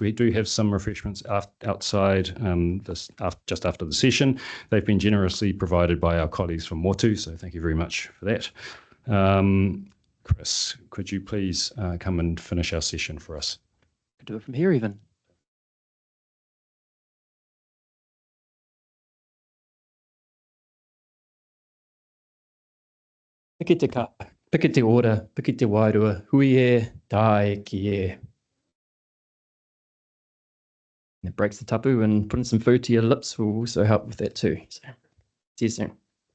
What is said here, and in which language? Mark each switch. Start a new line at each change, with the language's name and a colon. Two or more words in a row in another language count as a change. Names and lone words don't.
English: We do have some refreshments outside just after the session. They've been generously provided by our colleagues from Motu, so thank you very much for that. Chris, could you please come and finish our session for us? Could do it from here even.
Māori: Piki te ka, piki te ora, piki te wairua, hui e, tai ki e.
English: It breaks the tapu, and putting some food to your lips will also help with that too. So, see you soon.